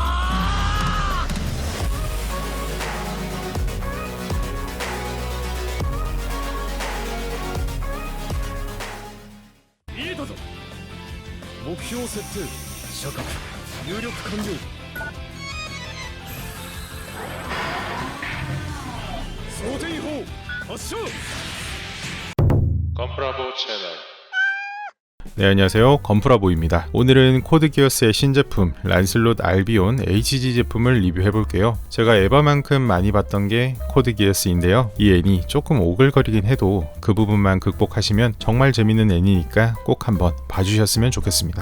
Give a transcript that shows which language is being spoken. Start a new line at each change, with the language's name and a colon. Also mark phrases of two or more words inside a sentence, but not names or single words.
Japanese: 見えたぞ。目標設定射角入力完了。想定砲発射。
Korean: 건프라보 채널. 네, 안녕하세요. 건프라보입니다. 오늘은 코드기어스의 신제품 란슬롯 알비온 HG 제품을 리뷰해볼게요. 제가 에바만큼 많이 봤던 게 코드기어스인데요. 이 애니 조금 오글거리긴 해도 그 부분만 극복하시면 정말 재밌는 애니니까 꼭 한번 봐주셨으면 좋겠습니다.